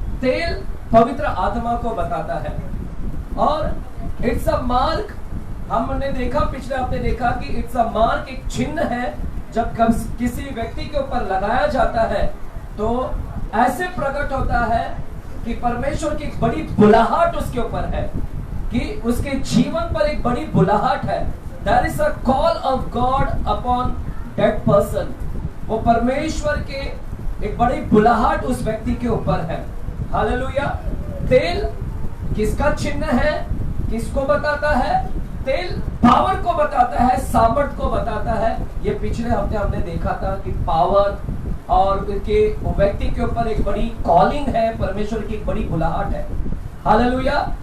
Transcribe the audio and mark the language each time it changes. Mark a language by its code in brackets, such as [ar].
[hi] तेल पवित्र आत्मा को बताता है। और इट्स अ मार्क, हमने देखा पिछले हफ्ते देखा कि इट्स अ मार्क, एक चिन्ह है। जब किसी व्यक्ति के ऊपर लगाया जाता है तो ऐसे प्रकट होता है कि परमेश्वर की एक बड़ी बुलाहट उसके ऊपर है, कि उसके जीवन पर एक बड़ी बुलाहट है। [en] There is a call of God upon that person। [hi] वो परमेश्वर के एक बड़ी बुलाहट उस व्यक्ति के ऊपर है। हालेलुया। तेल किसका चिन्ह है, किसको बताता है? तेल पावर को बताता है, सामर्थ को बताता है। ये पिछले हफ्ते हमने देखा था कि पावर और उनके व्यक्ति के ऊपर एक बड़ी कॉलिंग है, परमेश्वर की एक बड़ी बुलाहट है। हालेलुया।